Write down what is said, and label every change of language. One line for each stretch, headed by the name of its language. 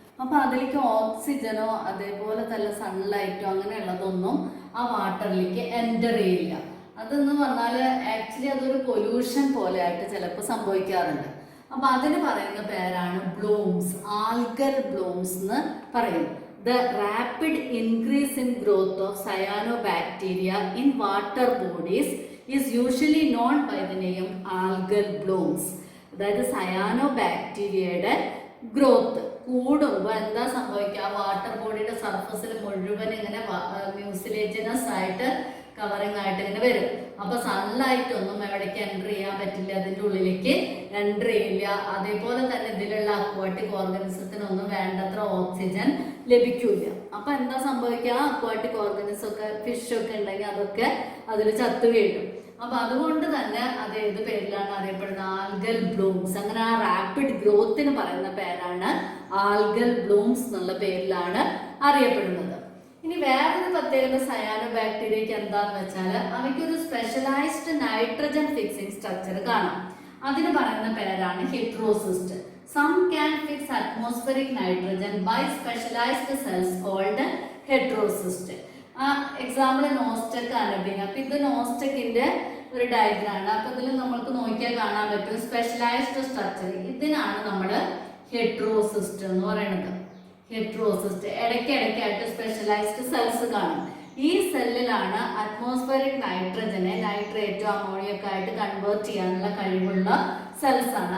Malayalam: അപ്പൊ അതിലേക്ക് ഓക്സിജനോ അതേപോലെ തന്നെ സൺലൈറ്റോ അങ്ങനെയുള്ളതൊന്നും ആ വാട്ടറിലേക്ക് എൻ്റർ ചെയ്യില്ല. അതെന്ന് പറഞ്ഞാൽ ആക്ച്വലി അതൊരു പൊല്യൂഷൻ പോലെ ആയിട്ട് ചിലപ്പോൾ സംഭവിക്കാറുണ്ട്. അപ്പൊ അതിന് പറയുന്ന പേരാണ് ബ്ലൂംസ്, ആൽഗൽ ബ്ലൂംസ് എന്ന് പറയും.
English: The rapid increase in growth of cyanobacteria in water bodies is usually known by the name algal blooms.
Malayalam: അതായത് സയാനോബാക്ടീരിയയുടെ ഗ്രോത്ത് കൂടുമ്പോൾ എന്താ സംഭവിക്കുക? വാട്ടർ ബോഡിയുടെ സർഫസിൽ മുഴുവൻ ഇങ്ങനെ മ്യൂസിലേജിനസ് ആയിട്ട് കവറിങ് ആയിട്ട് ഇങ്ങനെ വരും. അപ്പൊ സൺലൈറ്റ് ഒന്നും എവിടേക്ക് എൻ്റർ ചെയ്യാൻ പറ്റില്ല, അതിൻ്റെ ഉള്ളിലേക്ക് എൻ്റർ ചെയ്യില്ല. അതേപോലെ തന്നെ ഇതിലുള്ള അക്വാട്ടിക് ഓർഗാനിസത്തിനൊന്നും വേണ്ടത്ര ഓക്സിജൻ ലഭിക്കില്ല. അപ്പൊ എന്താ സംഭവിക്കുക? അക്വാട്ടിക് ഓർഗാനിസം ഒക്കെ ഫിഷൊക്കെ ഉണ്ടെങ്കിൽ അതൊക്കെ അതിൽ ചത്തു വീഴും. അപ്പൊ അതുകൊണ്ട് തന്നെ അത് ഏത് പേരിലാണ് അറിയപ്പെടുന്നത്? Algal Bloom's. അങ്ങനെ ആ റാപ്പിഡ് ഗ്രോത്തിന് പറയുന്ന പേരാണ് ആൽഗൽ ബ്ലൂംസ് എന്നുള്ള പേരിലാണ് അറിയപ്പെടുന്നത്. ഇനി വേറൊരു പ്രത്യേകത സയാനോ ബാക്ടീരിയക്ക് എന്താന്ന് വെച്ചാൽ അവയ്ക്കൊരു സ്പെഷ്യലൈസ്ഡ് നൈട്രജൻ ഫിക്സിംഗ് സ്ട്രക്ചർ കാണാം. അതിന് പറയുന്ന പേരാണ് heterocyst.
English: Some can fix atmospheric nitrogen by specialized cells called heterocyst.
Malayalam: Example നോസ്റ്റെക് അനബിന. അപ്പൊ ഇത് നോസ്റ്റെക്കിന്റെ ഒരു ഡയഗ്രാമാണ്. അപ്പൊ ഇതിൽ നമുക്ക് നോക്കിയാൽ കാണാൻ പറ്റും സ്പെഷ്യലൈസ്ഡ് സ്ട്രക്ചർ. ഇതിനാണ് നമ്മൾ ഹെട്രോസിസ്റ്റ് എന്ന് പറയുന്നത്. ഹെട്രോസിസ്റ്റ് ഇടയ്ക്കിടയ്ക്കായിട്ട് സ്പെഷ്യലൈസ്ഡ് സെൽസ് കാണും. ഈ സെല്ലിലാണ് അറ്റ്മോസ്ഫിയറിക് നൈട്രജനെ നൈട്രേറ്റോ അമോണിയൊക്കെ ആയിട്ട് കൺവേർട്ട് ചെയ്യാനുള്ള കഴിവുള്ള സെൽസ് ആണ്.